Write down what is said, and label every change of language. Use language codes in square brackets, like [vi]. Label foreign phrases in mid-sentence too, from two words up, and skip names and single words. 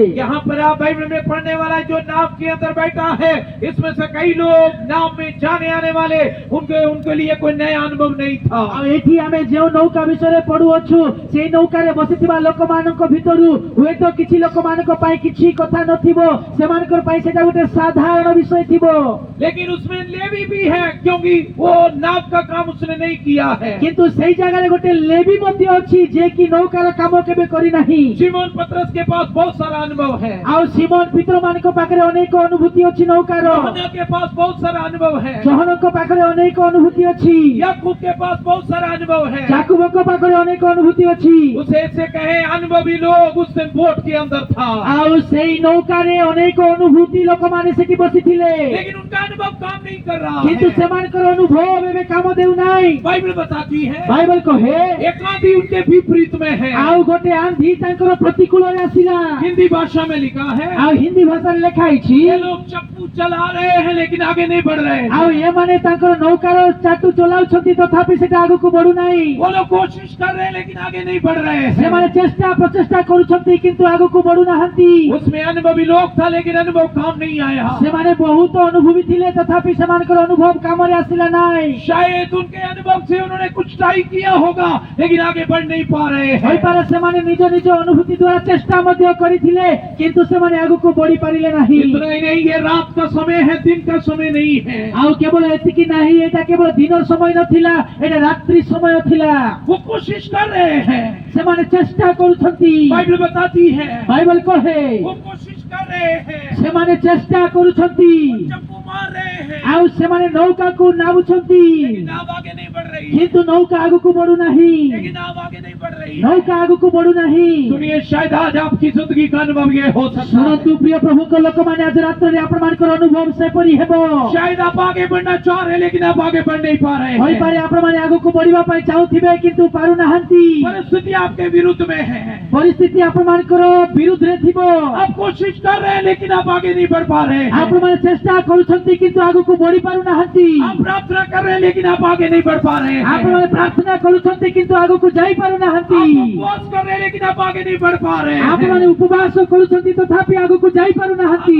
[hi] यहाँ पर आप बाइबल में पढ़ने वाला जो नाव के अंदर बैठा है, इसमें से कई लोग नाव में जाने आने वाले, उनके लिए कोई नया अनुभव नहीं था। [or] ଆଉ ଏଠି ଆମେ ଯେଉଁ ନୌକା ବିଷୟରେ ପଢୁଅଛୁ, ସେଇ ନୌକାରେ ବସିଥିବା ଲୋକମାନଙ୍କ ଭିତରୁ ହୁଏତ କିଛି ଲୋକମାନଙ୍କ ପାଇଁ କିଛି କଥା ନଥିବ, ସେମାନଙ୍କର ପାଇଁ ସେଟା ଗୋଟେ ସାଧାରଣ ବିଷୟ ଥିବ। [hi] लेकिन उसमें लेवी भी है, क्योंकि वो नाव का काम उसने नहीं किया है। [or] କିନ୍ତୁ ସେଇ ଜାଗାରେ ଗୋଟେ ଲେବି ମଧ୍ୟ ଅଛି, ଯେ କି ନୌକାର କାମ କେବେ କରିନାହିଁ। [hi] शिमोन पतरस के पास बहुत सारा अनुभव है। [or] ଆଉ ସିମୋନ ପିତରମାନଙ୍କ ପାଖରେ ଅନେକ ଅନୁଭୂତି ଅଛି ନୌକାର। [hi] यूहन्ना के पास बहुत सारा अनुभव है। [or] ଜହନଙ୍କ ପାଖରେ ଅନେକ ଅନୁଭୂତି ଅଛି। [hi] याकूब के पास बहुत सारा अनुभव है। [or] ଯାକୁବଙ୍କ ପାଖରେ ଅନେକ ଅନୁଭୂତି ଅଛି। [hi] उसे ऐसे कहे अनुभवी लोग उस दिन बोट के अंदर था, [or] ଆଉ ସେଇ ନୌକାରେ ଅନେକ ଅନୁଭୂତି ଲୋକମାନେ ସେଠି ବସିଥିଲେ। [hi] लेकिन उनका अनुभव काम काम नहीं कर रहा [or] କିନ୍ତୁ [hi] है। [or] ସେମାନଙ୍କର ଅନୁଭବ ଏବେ କାମ ଦେଉନାହିଁ। [hi] बाइबल बताती है [or] ବାଇବଲ କହେ [hi] एक आंधी उनके विपरीत में है। [or] ଆଉ ଗୋଟେ ଆନ୍ଧି ତାଙ୍କର ପ୍ରତିକୂଳରେ ଆସିଲା। [hi] हिंदी भाषा में लिखा है [or] ଆଉ ହିନ୍ଦୀ ଭାଷାରେ ଲେଖା ହେଇଛି [hi] ये लोग चप्पू चला रहे हैं लेकिन आगे नहीं बढ़ रहे हैं। [or] ଆଉ ଏମାନେ ତାଙ୍କର ନୌକାର ଚାଟୁ ଚଲାଉଛନ୍ତି ତଥାପି ସେଟା ଆଗକୁ ବଢୁନାହିଁ। [hi] वो लोग कोशिश कर रहे हैं लेकिन आगे नहीं बढ़ रहे हैं। [or] ସେମାନେ ଚେଷ୍ଟା ପ୍ରଚେଷ୍ଟା କରୁଛନ୍ତି କିନ୍ତୁ ଆଗକୁ ବଢୁନାହାନ୍ତି। [hi] उसमें अनुभवी लोग था लेकिन अनुभव काम नहीं आया। [or] ସେମାନେ ବହୁତ ଅନୁଭବୀ ଥିଲେ ତଥାପି ସେମାନଙ୍କର ଅନୁଭବ କାମରେ ଆସିଲା ନାହିଁ। [hi] शायद उनके अनुभव से उन्होंने कुछ ट्राई किया होगा लेकिन आगे बढ़ नहीं पा रहे हैं। [or] ହୋଇପାରେ ସେମାନେ ନିଜ ନିଜ ଅନୁଭୂତି ଦ୍ୱାରା ଚେଷ୍ଟା ମଧ୍ୟ କରିଥିଲେ କିନ୍ତୁ ସେମାନେ ଆଗକୁ ବଢି ପାରିଲେ ନାହିଁ। [hi] इतना ही नहीं, ये रात का समय है, दिन का समय नहीं है। [or] ଆଉ କେବଳ ଏତିକି ନାହିଁ, ଏଇଟା କେବଳ ଦିନ ସମୟ ନଥିଲା, ଏଇଟା ରାତ୍ରି ସମୟ ଥିଲା। [hi] वो कोशिश कर रहे हैं। [or] ସେମାନେ ଚେଷ୍ଟା କରୁଛନ୍ତି। [hi] बाइबल बताती है [or] ବାଇବଲ କହେ [hi] वो कोशिश कर रहे हैं, [or] ସେମାନେ ଚେଷ୍ଟା କରୁଛନ୍ତି [hi] चप्पू मार रहे हैं [or] ଆଉ ସେମାନେ ନୌକାକୁ ନାବୁଛନ୍ତି [hi] लेकिन नाव आगे नहीं बढ़ रही है। [or] କିନ୍ତୁ ନୌକା ଆଗକୁ ବଢୁନାହିଁ। [hi] लेकिन नाव आगे नहीं बढ़ रही है। [or] ନୌକା ଆଗକୁ ବଢୁନାହିଁ। [hi] सुनिए, शायद आज आपकी जिंदगी का अनुभव ये हो सकता [or] ଶୁଣନ୍ତୁ [hi] है। [or] ପ୍ରିୟ ପ୍ରଭୁଙ୍କ ଲୋକମାନେ, ଆଜି ରାତ୍ରରେ ଆପଣମାନଙ୍କର ଅନୁଭବ ସେପରି ହେବ। [hi] शायद आप आगे बढ़ना चाह रहे हैं लेकिन आप आगे बढ़ नहीं पा रहे हैं। [or] ହୋଇପାରେ ଆପଣମାନେ ଆଗକୁ ବଢିବା ପାଇଁ ଚାହୁଁଥିବେ କିନ୍ତୁ ପାରୁନାହାନ୍ତି। [hi] परिस्थिति आपके विरुद्ध में है। [or] ପରିସ୍ଥିତି ଆପଣମାନଙ୍କର ବିରୁଦ୍ଧରେ ଥିବ। [hi] आप कोशिश कर रहे हैं लेकिन आप आगे नहीं बढ़ पा रहे हैं। [or] ଆପଣମାନେ ଚେଷ୍ଟା କରୁଛନ୍ତି କିନ୍ତୁ ଆଗକୁ ବଢି ପାରୁନାହାନ୍ତି। [hi] आप प्रार्थना कर रहे हैं लेकिन आप आगे नहीं बढ़ पा रहे हैं। [or] ଆପଣମାନେ ପ୍ରାର୍ଥନା କରୁଛନ୍ତି କିନ୍ତୁ ଆଗକୁ ଯାଇ [hi] आप [or] ପାରୁନାହାନ୍ତି। [hi] उपवास कर रहे हैं लेकिन आप आगे नहीं बढ़ पा रहे हैं। [or] ଆପଣମାନେ ଉପବାସ କରୁଛନ୍ତି ତଥାପି ଆଗକୁ ଯାଇ ପାରୁନାହାନ୍ତି।